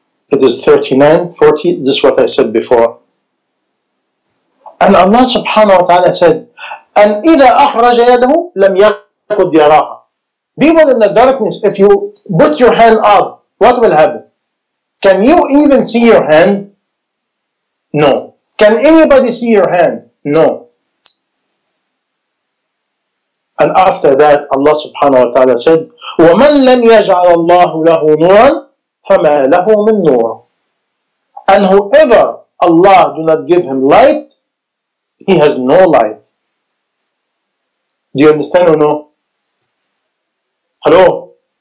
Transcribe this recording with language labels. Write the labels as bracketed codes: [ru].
[en] It is 39, 40. This is what I said before. And Allah subhanahu wa ta'ala said, and [ar] إِذَا أَخْرَجَ يَدَهُ لَمْ يَقُدْ يَرَاهَا. [en] People in the darkness, if you put your hand up, what will happen? Can you even see your hand? No. Can anybody see your hand? No. And after that, Allah subhanahu wa ta'ala said, [ar] وَمَنْ لَمْ يَجْعَلَ اللَّهُ لَهُ نُورًا فَمَا لَهُ مِنْ نُورٍ. [en] And whoever Allah do not give him light, he has no light. Do you understand or no? Hello?